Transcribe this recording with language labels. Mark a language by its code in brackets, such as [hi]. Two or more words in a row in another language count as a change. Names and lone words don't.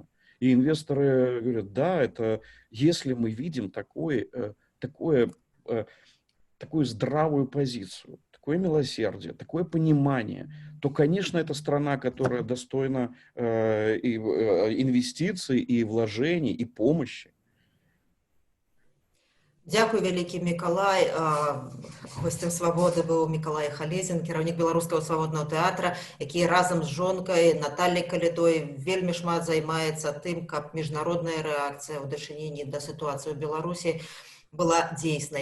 [ru] И инвесторы говорят, да, это если мы видим такую здравую позицию, такое милосердие, такое понимание, то, конечно, это страна, которая достойна и инвестиций, и вложений, и помощи. [be] Дзякуй вялікі, Мікалай. Гостем свабоды быў Мікалай Халезін, кіраўнік беларускага свабоднага тэатра, які разам з жонкай Натальяй Калітой вельмі шмат займаецца тым, каб міжнародная рэакцыя ў дачыненні да сітуацыі ў Беларусі была дзейснай.